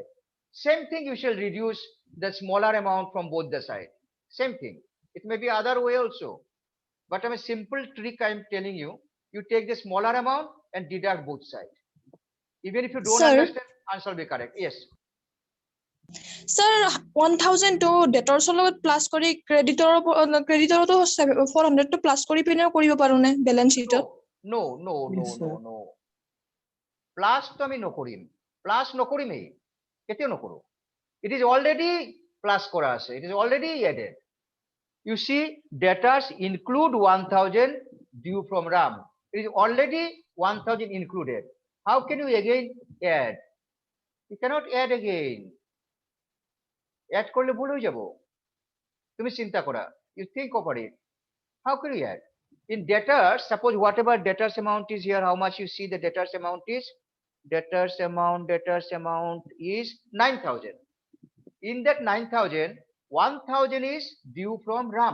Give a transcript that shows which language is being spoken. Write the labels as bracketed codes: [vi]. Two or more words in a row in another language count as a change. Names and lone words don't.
[en] Same thing, you shall reduce the smaller amount from both the side. Same thing. It may be other way also. But I'm a simple trick I'm telling you. You take the smaller amount and deduct both sides. Even if you don't Sir? understand, answer will be correct. Yes. [as] Sir, [en] 1000 to debtors [as] লগত প্লাস কৰি ক্ৰেডিটৰতো 400 টো প্লাস কৰি পিনেও কৰিব পাৰো নে [en] balance sheetত? No, no, no, Yes, no, sir. no. Plus to [as] আমি নকৰিম. Plus নকৰিমেই. কেতিয়াও নকৰো. [en] It is already plus [as] কৰা আছে. [en] It is already added. You see, debtors include 1000 due from RAM. It is already 1000 included. How can you again add? You cannot add again. [bn] Add করলে ভুল হয়ে যাব। [as] তুমি চিন্তা করা। [en] You think of it. How can you add? In debtors, suppose whatever debtors amount is here, how much you see the debtors amount is? Debtors amount is 9000. In that 9000, 1000 is due from RAM.